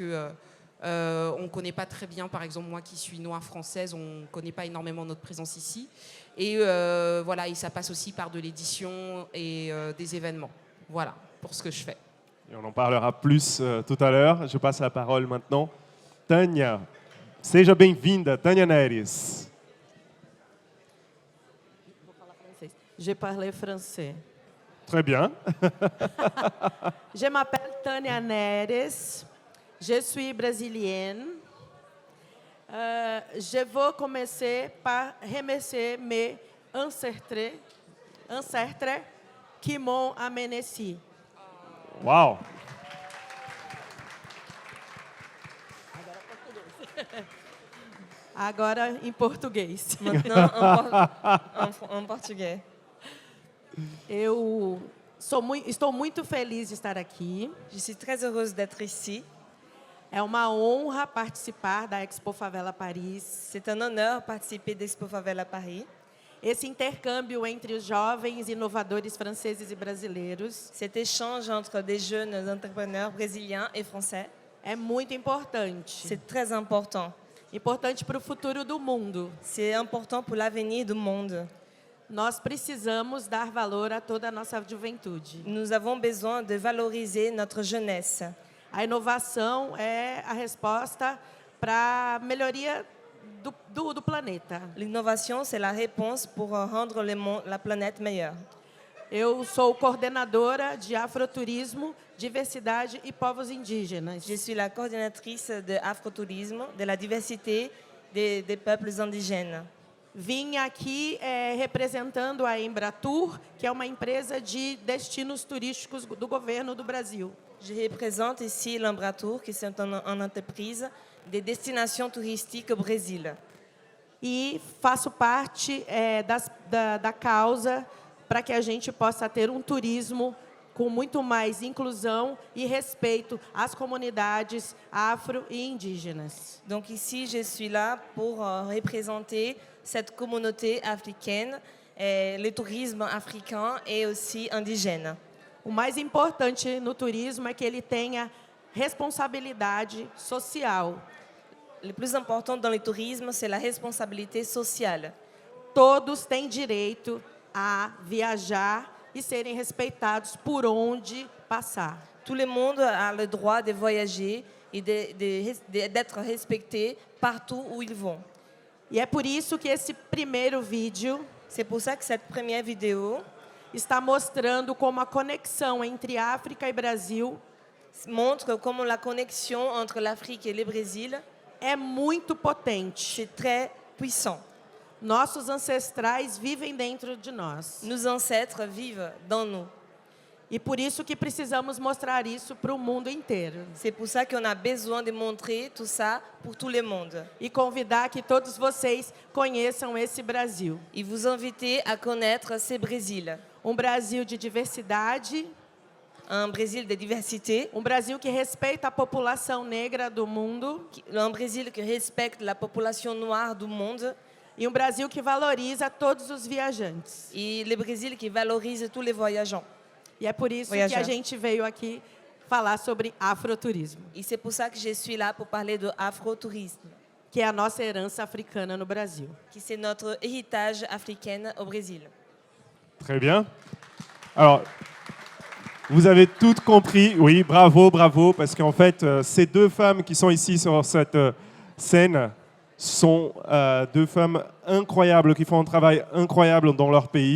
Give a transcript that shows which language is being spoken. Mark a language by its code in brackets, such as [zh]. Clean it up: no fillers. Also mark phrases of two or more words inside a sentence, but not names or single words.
[fr] on ne connaît pas très bien, par exemple, moi qui suis noire française, on ne connaît pas énormément notre présence ici. Et voilà, et ça passe aussi par de l'édition et des événements. Voilà, pour ce que je fais. Et on en parlera plus tout à l'heure. Je passe la parole maintenant. [pt] Tânia, seja bem-vinda, Tânia Neres. [fr] Je parle français. Très bien. Je m'appelle Tânia Neres. Je suis brésilienne. Je vais commencer par remercier mes ancêtres qui m'ont amené ici. Uau! [pt] Agora em português. [fr] Maintenant, en portugais. [pt] Estou muito feliz de estar aqui. [fr] Je suis très heureuse d'être ici. [pt] É uma honra participar da Expo Favela Paris. [fr] C'est un honneur participer d'Expo Favela Paris. [pt] Esse intercâmbio entre os jovens inovadores franceses e brasileiros [fr] Cet échange entre des jeunes entrepreneurs brésiliens et français, [pt] é muito importante. [fr] c'est très important. [pt] Importante para o futuro do mundo. [fr] C'est important pour l'avenir du monde. [pt] Nós precisamos dar valor a toda a nossa juventude. [fr] Nous avons besoin de valoriser notre jeunesse. [pt] A inovação é a resposta para a melhoria do planeta. [fr] L'innovation, c'est la réponse pour rendre la planète meilleure. [pt] Eu sou coordenadora de afroturismo, diversidade e povos indígenas. [fr] Je suis la coordinatrice de afrotourisme, de la diversité des peuples indigènes. [pt] Vim aqui representando a Embratur, que é uma empresa de destinos turísticos do governo do Brasil. [fr] Je représente ici l'Embratur, qui est une entreprise de destinations touristiques au Brésil. [pt] E faço parte da causa para que a gente possa ter um turismo com muito mais inclusão e respeito às comunidades afro e indígenas. [fr] Donc ici, je suis là pour représenter cette communauté africaine, le tourisme africain et aussi indigène. [pt] O mais importante no turismo é que ele tenha responsabilidade social. [fr] Le plus important dans le tourisme, c'est la responsabilité sociale. [pt] Todos têm direito a viajar e serem respeitados por onde passar. [fr] Tout le monde a le droit de voyager et d'être respecté partout où ils vont. [pt] E é por isso que esse primeiro vídeo [fr] C'est pour ça que cette première vidéo [pt] está mostrando como a conexão entre África e Brasil [fr] montre comment la connexion entre l'Afrique et le Brésil [pt] é muito potente. [fr] c'est très puissant. [pt] Nossos ancestrais vivem dentro de nós. [fr] Nos ancêtres vivent dans nous. [pt] E por isso que precisamos mostrar isso para o mundo inteiro. [fr] C'est pour ça qu'on a besoin de montrer tout ça pour tout le monde. [pt] E convidar que todos vocês conheçam esse Brasil. [fr] Et vous inviter à connaître ce Brésil. [pt] Brasil de diversidade, [fr] Un Brésil de diversité, [pt] Brasil que respeita a população negra do mundo [fr] un Brésil qui respecte la population noire du monde [pt] e Brasil que valoriza todos os viajantes. [fr] et le Brésil qui valorise tous les voyageurs. [pt] E é por isso que [fr] Voyager. [pt] a gente veio aqui falar sobre afroturismo, [fr] Et c'est pour ça que je suis là pour parler de afrotourisme, [pt] que é a nossa herança africana no Brasil. [fr] qui c'est notre héritage africain au Brésil. Très bien. Alors, vous avez toutes compris. Oui, bravo, bravo, parce qu'en fait, ces deux femmes qui sont ici sur cette scène sont deux femmes incroyables, qui font un travail incroyable dans leur pays.